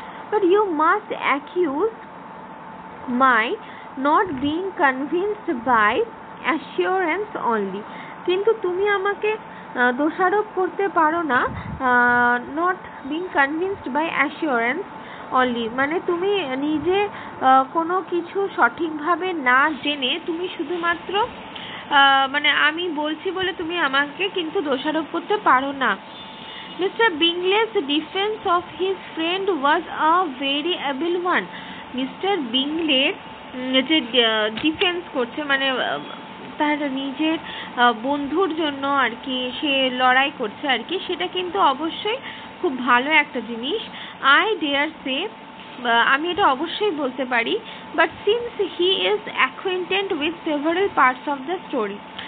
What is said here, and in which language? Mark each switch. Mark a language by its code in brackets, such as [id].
[en] but you must accuse my not being convinced by assurance only, [bn] কিন্তু তুমি আমাকে দোষারোপ করতে পারো না [en] not being convinced by assurance only, [bn] মানে তুমি নিজে কোনো কিছু সঠিকভাবে না জেনে তুমি শুধুমাত্র মানে আমি বলছি বলে তুমি আমাকে কিন্তু দোষারোপ করতে পারো না। [en] Mr. Bingle's defense of his friend was a very able one. Mr. [bn] Bingle যে ডিফেন্স করছে মানে তার নিজের বন্ধুর জন্য আর কি সে লড়াই করছে আর কি, সেটা কিন্তু অবশ্যই খুব খুব ভালো একটা জিনিস। [en] I dare say, [bn] আমি এটা অবশ্যই বলতে পারি, [en] But since he is acquainted with several parts of the story.